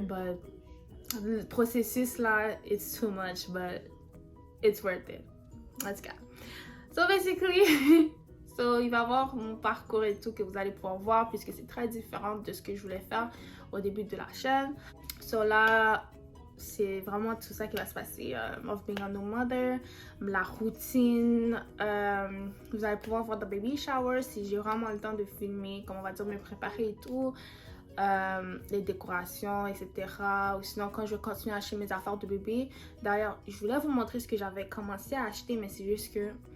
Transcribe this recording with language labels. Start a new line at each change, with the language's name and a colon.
English: But
French: le processus là,
English: it's too much, but it's worth it. Let's go. So basically,
French: il va y avoir mon parcours et tout que vous allez pouvoir voir puisque c'est très différent de ce que je voulais faire au début de la chaîne. So là, c'est vraiment tout ça qui va se passer.
English: Of being a new mother,
French: la routine. Vous allez pouvoir voir
English: the baby shower
French: si j'ai vraiment le temps de filmer, comme on va dire, me préparer et tout. Les décorations, etc. Ou sinon, quand je vais continuer à acheter mes affaires de bébé. D'ailleurs, je voulais vous montrer ce que j'avais commencé à acheter, mais c'est juste que...